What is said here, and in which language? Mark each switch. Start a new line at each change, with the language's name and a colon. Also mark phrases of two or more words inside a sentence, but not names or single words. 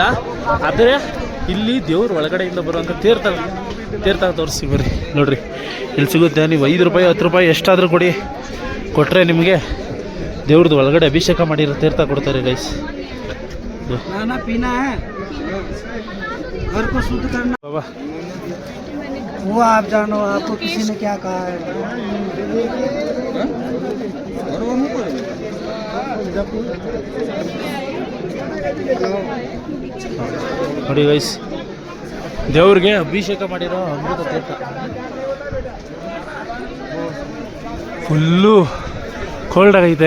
Kannada: ಆದರೆ ಇಲ್ಲಿ ದೇವ್ರು ಒಳಗಡೆಯಿಂದ ಬರುವಂಥ ತೀರ್ಥ ತೋರಿಸಿ ಬರ್ರಿ. ನೋಡ್ರಿ, ಇಲ್ಲಿ ಸಿಗುತ್ತೆ. ನೀವು 5 ರೂಪಾಯಿ 10 ರೂಪಾಯಿ ಎಷ್ಟಾದರೂ ಕೊಟ್ಟರೆ ನಿಮಗೆ ದೇವ್ರದ್ದು ಒಳಗಡೆ ಅಭಿಷೇಕ ಮಾಡಿರೋ ತೀರ್ಥ ಕೊಡ್ತಾರೆ ಗೈಸ್. ಬಾಬಾ
Hindi: वो आप जानो, आपको किसी ने क्या कहा है?
Kannada: ನೋಡಿ ಗೈಸ್, ದೇವ್ರಿಗೆ ಅಭಿಷೇಕ ಮಾಡಿರೋ ಅಮೃತ ತೀರ್ಥ.
English: full cold
Kannada: ಆಗೈತೆ.